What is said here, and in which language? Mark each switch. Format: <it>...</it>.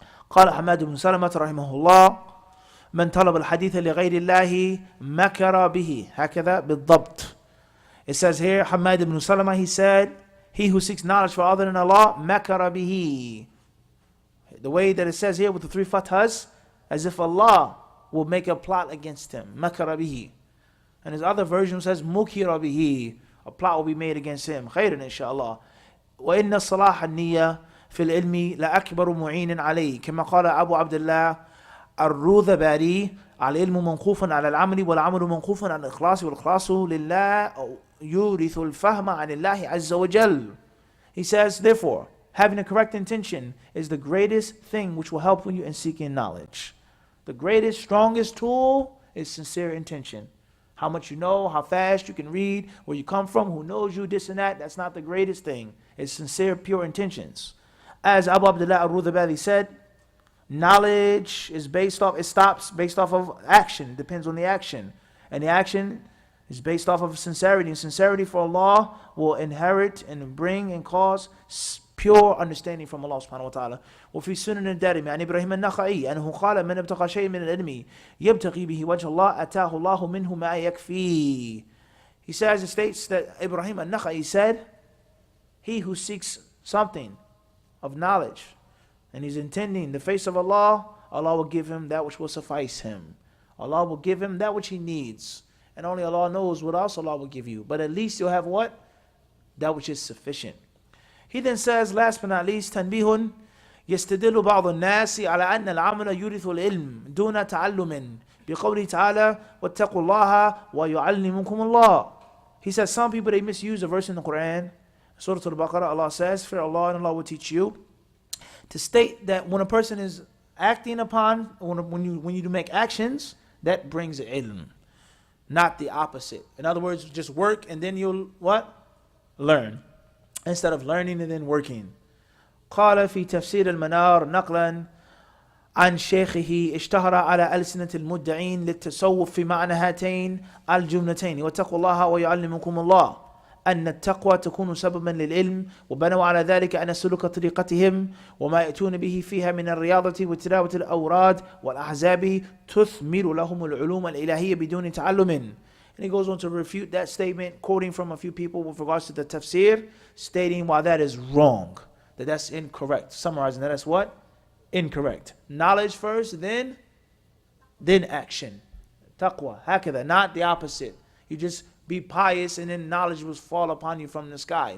<ar>قال حماد بن سلمة رحمه الله من طلب الحديث لغير الله مكر به. هكذا بالضبط.</ar> <en>It says here, Hamad ibn Salama, he said, he who seeks knowledge for other than Allah, makara bihi. The way that it says here with the three fathas, as if Allah will make a plot against him. Makara bihi. And his other version says, mukira bihi. A plot will be made against him.</en> <ar>Khairan inshaAllah. وإن الصلاح النية في العلم لأكبر معين عليه كما قال أبو عبد الله الروذباري العلم منقوف على العمل والعمل منقوف على الإخلاص والإخلاص لله يورث الفهم عن الله عز وجل.</ar> <en>He says, therefore, having a correct intention is the greatest thing which will help you in seeking knowledge. The greatest, strongest tool is sincere intention. How much you know, how fast you can read, where you come from, who knows you, this and that, that's not the greatest thing. It's sincere, pure intentions. As Abu Abdullah al-Rudhabali said, knowledge is based off, it stops based off of action. It depends on the action. And the action is based off of sincerity. And sincerity for Allah will inherit and bring and cause pure understanding from Allah subhanahu wa ta'ala.</en> <ar>وفي سنن الدارمي عن إبراهيم النخعي أنه قال من ابتغى شيء من العلم يبتغي به وجه الله أتاه الله منه ما يكفيه.</ar> <en>He says, it states that Ibrahim al-Nakhai said, he who seeks something of knowledge and he's intending the face of Allah, Allah will give him that which will suffice him. Allah will give him that which he needs. And only Allah knows what else Allah will give you. But at least you'll have what? That which is sufficient. He then says, last but not least,</en> <ar>تنبيه يستدل بعض الناس على أن العمل يورث العلم دون تعلم بقوله تعالى واتقوا الله ويعلمكم الله.</ar> <en>He says some people, they misuse a verse in the Quran. Surah Al-Baqarah, Allah says, fear Allah and Allah will teach you. To state that when a person is acting upon, when you do make actions, that brings ilm. Not the opposite. In other words, just work and then you'll what? Learn. Instead of learning and then working.</en> <ar>قال في تفسير المنار نقلا عن شيخه اشتهر على ألسنة المدعين للتصوف في معنى هاتين الجملتين واتقوا الله ويعلمكم الله أن التقوى تكون سببا للعلم وبنوا على ذلك أن سلوك طريقتهم وما يأتون به فيها من الرياضة وتلاوة الأوراد والأحزاب تثمر لهم العلوم الإلهية بدون تعلم.</ar> <en>And he goes on to refute that statement, quoting from a few people with regards to the tafsir, stating why that is wrong, that's incorrect. Summarizing that's what? Incorrect. Knowledge first, then action. Taqwa, hakada, not the opposite. You just be pious and then knowledge will fall upon you from the sky.</en>